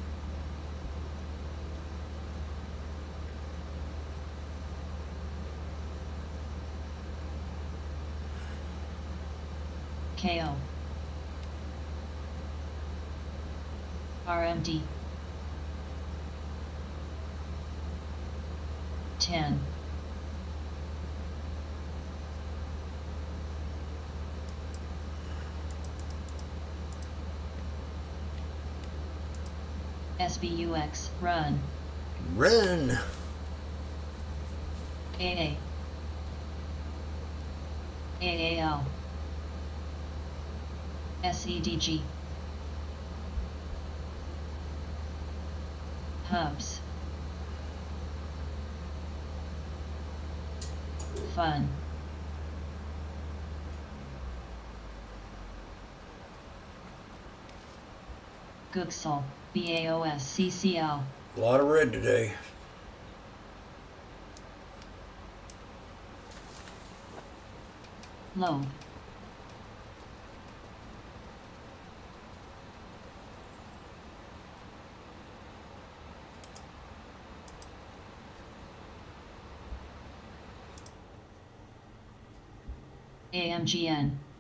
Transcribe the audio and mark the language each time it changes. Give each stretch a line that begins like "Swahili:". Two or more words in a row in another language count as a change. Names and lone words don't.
English: KO. RMD. 10. SBUX, run. Run. AA. AAL. SEDG. Hubs. Fun. Gooksel, BAOS, CCL. A lot of red today. Lobe. AMGN.